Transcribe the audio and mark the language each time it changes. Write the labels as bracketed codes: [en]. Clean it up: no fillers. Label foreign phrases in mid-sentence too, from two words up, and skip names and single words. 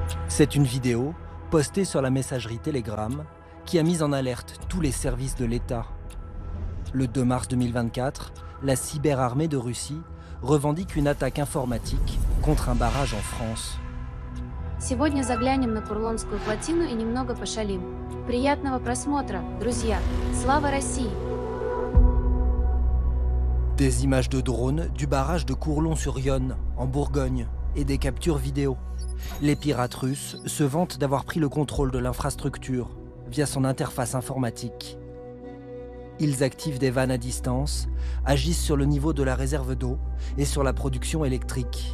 [fr] C'est une vidéo postée sur la messagerie Telegram qui a mis en alerte tous les services de l'État. Le 2 mars 2024, la cyberarmée de Russie revendique une attaque informatique contre un barrage en France. [ru] Сегодня заглянем на Курлонскую плотину и немного пошалим. Приятного просмотра, друзья! Слава России! [fr] Des images de drones du barrage de Courlon-sur-Yonne, en Bourgogne, et des captures vidéo. Les pirates russes se vantent d'avoir pris le contrôle de l'infrastructure via son interface informatique. Ils activent des vannes à distance, agissent sur le niveau de la réserve d'eau et sur la production électrique.